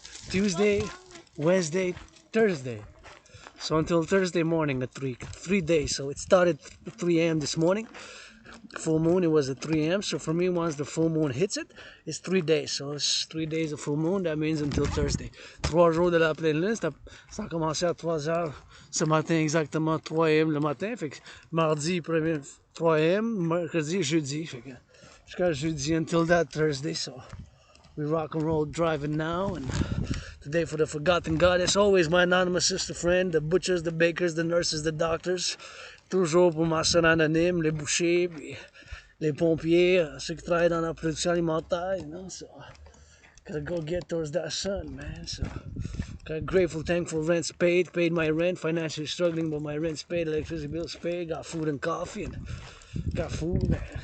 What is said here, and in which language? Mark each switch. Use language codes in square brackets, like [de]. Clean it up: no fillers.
[en] Tuesday, Wednesday, Thursday. So until Thursday morning at 3 days. So it started at 3 a.m. this morning. Full moon, it was at 3 a.m. So for me, once the full moon hits it, it's 3 days. So it's 3 days of full moon. That means until Thursday. [fr] 3 jours de la pleine lune. Ça a commencé à 3 heures ce matin, exactement 3 a.m. le matin. Fait que mardi, 3 a.m. Mercredi, jeudi. Fait que jusqu'à jeudi [en] until that Thursday. So we rock and roll driving now. And today for the Forgotten Goddess, always my anonymous sister friend, the butchers, the bakers, the nurses, the doctors. [fr] Toujours pour ma soeur anonyme, les bouchers, puis les pompiers, ceux qui travaillent dans la production alimentaire, [en] you know. So gotta go get towards that sun, man. So got grateful, thankful, rent's paid my rent, financially struggling, but my rent's paid, electricity bills paid, got food and coffee, and got food, man.